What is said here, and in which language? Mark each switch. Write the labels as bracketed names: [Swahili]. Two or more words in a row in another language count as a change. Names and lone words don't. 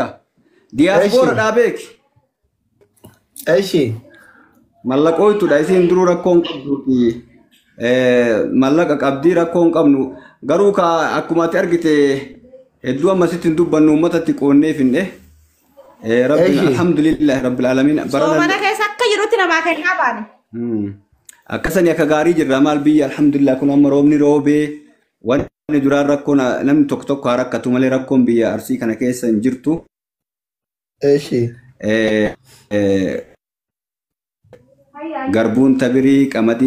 [Oromo] Diyaaspoora dhaabeeki. Eeshi. Mallaqooytuudha isin duruu rakkoon qabduuti. Mallaqa qabdii rakkoon qabnu garuu ka akkuma ati argite hedduu ammasitti dubbannu uummatatti qoonnee finne. [Arabic] رب الحمد لله رب العالمين. [Oromo] Soomana keessa akka jirutti namaa kennaa baane. Akkasanii akka gaarii jirra maal biyya alhamdulillah kun amma roobni roobee wanni duraan rakkoon namni tokko haa rakkatu malee rakkoon biyya Arsii kana keessa hin jirtu. Eeshi. Garbuun tabirii qamadii.